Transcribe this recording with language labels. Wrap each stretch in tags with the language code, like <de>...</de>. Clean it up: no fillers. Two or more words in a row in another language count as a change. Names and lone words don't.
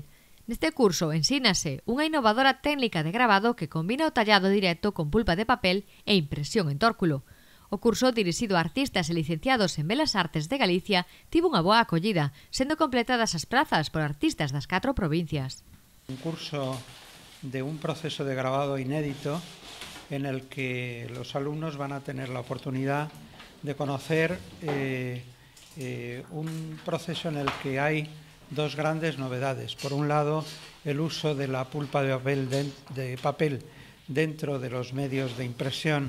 <gl>Neste curso ensínase unha innovadora técnica de gravado que combina o tallado directo con pulpa de papel e impresión en tórculo. O curso, dirixido a artistas e licenciados en Belas Artes de Galicia, tivo unha boa acollida, sendo completadas as prazas por artistas das 4 provincias.</gl> <es>Un curso de un proceso de grabado inédito en el que los alumnos van a tener la oportunidad de conocer un proceso en el que hay dos grandes novedades. Por un lado, el uso de la pulpa de papel dentro de los medios de impresión</es>